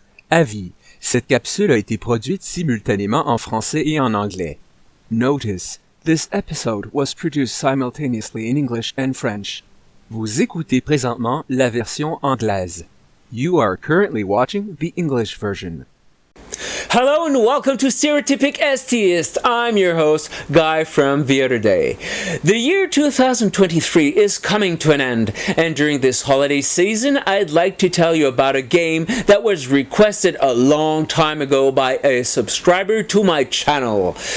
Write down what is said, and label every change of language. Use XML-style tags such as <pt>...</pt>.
<fr>Avis, cette capsule a été produite simultanément en français et en anglais.</fr> <en>Notice, this episode was produced simultaneously in English and French.</en> <fr>Vous écoutez présentement la version anglaise.</fr> <en>You are currently watching the English version. Hello and welcome to Stereotypic STeist. I'm your host, Guy from the other day. The year 2023 is coming to an end, and during this holiday season, I'd like to tell you about a game that was requested a long time ago by a subscriber to my channel.</en>